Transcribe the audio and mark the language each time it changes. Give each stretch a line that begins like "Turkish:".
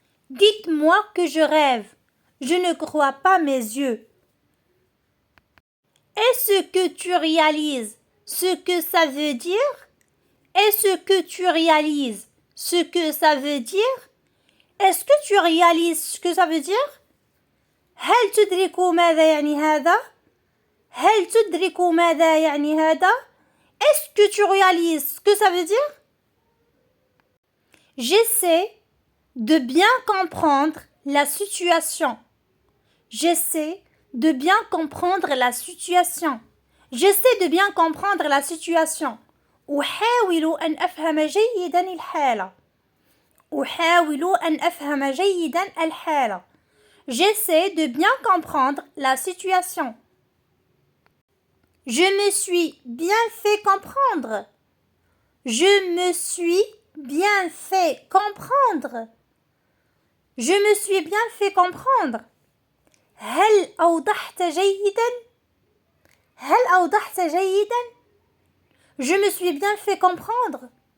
French: Dites-moi que je rêve. Je ne crois pas mes yeux. Est-ce que tu réalises ce que ça veut dire? Est-ce que tu réalises ce que ça veut dire? Est-ce que tu réalises ce que ça veut dire?
Arabic: هل تدرك ماذا يعني هذا؟ هل تدرك ماذا يعني هذا؟
French: Est-ce que tu réalises ce que ça veut dire? J'essaie de bien comprendre la situation. J'essaie de bien comprendre la situation. J'essaie de bien comprendre la situation.
Arabic: أحاول أن أفهم جيدا الحالة. أحاول أن أفهم جيدا الحالة.
French: J'essaie de bien comprendre la situation. Je me suis bien fait comprendre. Je me suis bien fait comprendre. Je me suis bien fait comprendre.
Arabic: هل أوضحت جيدا؟ هل أوضحت جيدا؟
French: Je me suis bien fait comprendre.